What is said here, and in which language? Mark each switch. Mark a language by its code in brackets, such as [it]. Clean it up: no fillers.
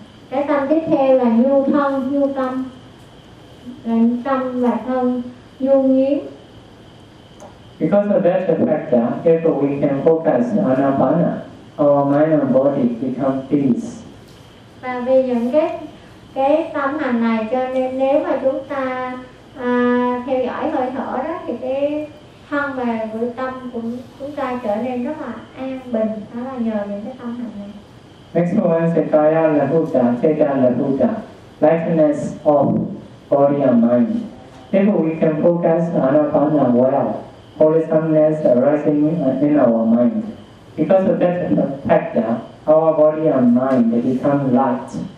[vi] Cái tâm tiếp theo là nhu thân, nhu tâm, là tâm và thân nhu nhiếm. [en] Because of that factor, therefore we can focus on apana, our mind and body become peace. [vi] Và vì những cái tâm hành này, cho nên nếu mà chúng ta theo dõi hơi thở đó, thì cái thân và nội tâm của chúng ta trở nên rất là an bình, đó là nhờ những cái tâm hành này. [en] Next one is the kaya lahuta, cheta lahuta, lightness of body and mind. Therefore, we can focus anapana well, wholesomeness arising in our mind. Because of that factor, our body and mind they become light.